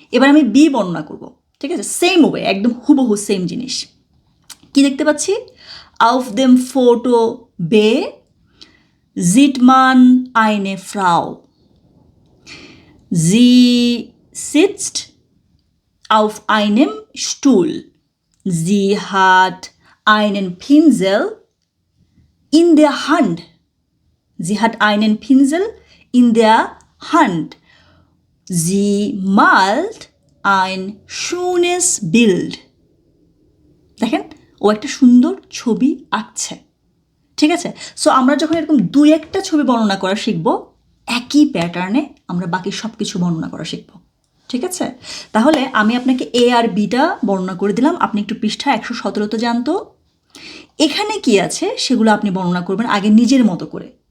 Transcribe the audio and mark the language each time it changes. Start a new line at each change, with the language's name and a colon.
Bangla: এবার আমি বি বর্ণনা করব, ঠিক আছে? সেম ওয়ে, একদম হুবহু সেম জিনিস। কি দেখতে পাচ্ছি?
German: auf dem Foto B sieht man eine Frau. Sie sitzt auf einem Stuhl. Sie hat einen Pinsel in der Hand. Sie hat einen Pinsel in der Hand. Sie malt ein schönes Bild.
Bangla: দেখেন ও একটা সুন্দর ছবি আঁকছে, ঠিক আছে? So আমরা যখন এরকম দুই একটা ছবি বর্ণনা করা শিখব, একই প্যাটার্নে আমরা বাকি সব কিছু বর্ণনা করা শিখব, ঠিক আছে? তাহলে আমি আপনাকে এ আর বিটা বর্ণনা করে দিলাম, আপনি একটু পৃষ্ঠা 117 জানতো এখানে কি আছে সেগুলো আপনি বর্ণনা করবেন আগে নিজের মতো করে।